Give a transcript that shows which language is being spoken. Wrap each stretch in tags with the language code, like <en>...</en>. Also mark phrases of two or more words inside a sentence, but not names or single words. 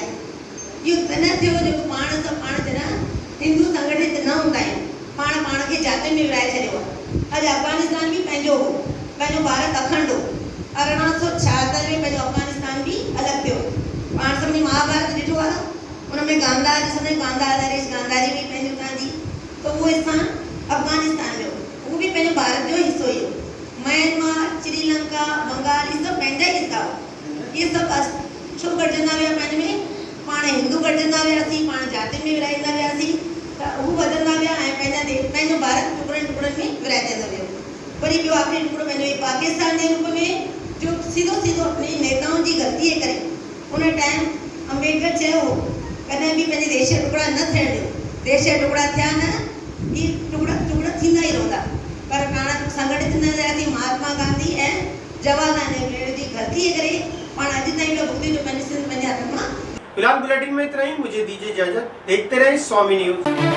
<sd>इहो तॾहिं थियो जो पाण जॾहिं हिंदू संगठित न हूंदा आहियूं, पाण खे जातियुनि में विराए छॾियो आहे। अॼु अफगानिस्तान बि पंहिंजो हो, पंहिंजो भारत अखंड हो। 1876 में पंहिंजो अफगानिस्तान बि अलॻि थियो। पाण सभिनी महाभारत ॾिठो आहे, उन में गांधार ॾिसंदा आहियूं, गांधार नरेश गांधारी बि पंहिंजो गांधी, त उहो स्थान अफगानिस्तान में हो, उहो बि पंहिंजो भारत जो हिसो ई हो। म्यांमार, श्रीलंका, बंगाल, इहे सभु पंहिंजा ई हिसा हुआ। इहे सभु छो गॾिजंदा विया पंहिंजे में? पाण हिंदू गॾिजंदा वियासीं, पाण जातियुनि में विराईंदा वियासीं, त उहे वधंदा विया ऐं पंहिंजो भारत टुकड़नि टुकड़नि में विराइजंदो वियो। वरी ॿियो आख़िरी टुकड़ो पंहिंजो पाकिस्तान जे रूप में, जो सीधो अपने नेताउनि जी ग़लतीअ करे उन टाइम अम्बेडकर चयो हो कॾहिं बि पंहिंजे देश जा टुकड़ा न थियण ॾियो। देश जा टुकड़ा थिया न, इहे टुकड़ा थींदा ई रहंदा। पर पाण संगठित न रहियासीं। महात्मा गांधी ऐं जवाहरलाल नेहरू जी ग़लतीअ करे पाण अॼु ताईं बि भुगती जो पंहिंजी सिंध पंहिंजे हथ मां।</sd> <hi>फिलहाल बुलेटिन में इतना ही। मुझे दीजिए इजाजत। देखते रहे स्वामी न्यूज।</hi>